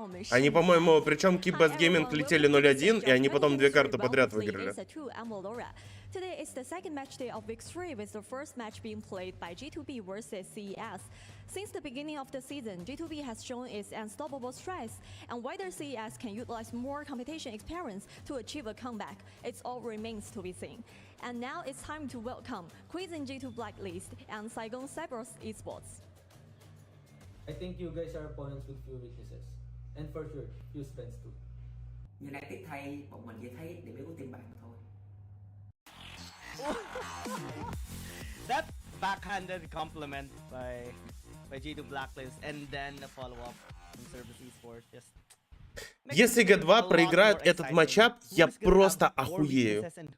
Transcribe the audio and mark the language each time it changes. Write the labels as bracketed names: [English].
[Russian] Они, по-моему, причем Keep Best Gaming летели 0-1, и они потом 2 карты подряд выиграли. [English] Today is the second match day of Week 3 with the first match being played by G2B versus CES. Since the beginning of the season, G2B has shown its unstoppable strength, and whether CES can utilize more competition experience to achieve a comeback, it all remains to be seen. And now it's time to welcome Quizzing G2 Blacklist and Saigon Cyber's esports. I think you guys are opponents with few weaknesses, and for sure, few strengths too. [Vietnamese] United thay bọn mình chỉ thấy điểm yếu của team bạn mà thôi. [English] That backhanded compliment by G2 Blacklist, and then the follow-up from Service Esports. Just [Russian] Если G2 проиграют этот матчап, я просто охуею.